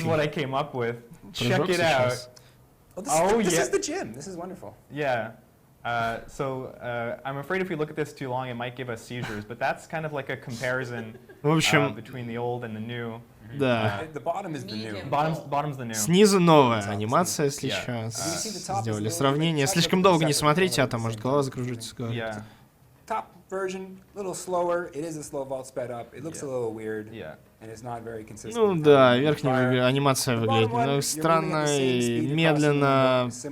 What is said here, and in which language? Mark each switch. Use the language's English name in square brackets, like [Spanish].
[English] This is what I came up with. Check it out. This is the gym. This is wonderful. Yeah. I'm afraid if we look at this too long, it might give us seizures, but that's kind of like a comparison between the old and the new. [Russian] Да. [English] The bottom is the new. Bottom's the new. [Russian] Снизу новая анимация, если сейчас сделали сравнение. Слишком долго не смотрите, а то может голова закружится. [English] Top version, a little slower. It is a slow vault sped up. It looks a little weird. And it's not very consistent. [Russian] Ну да, верхняя анимация выглядит немного странно и медленно.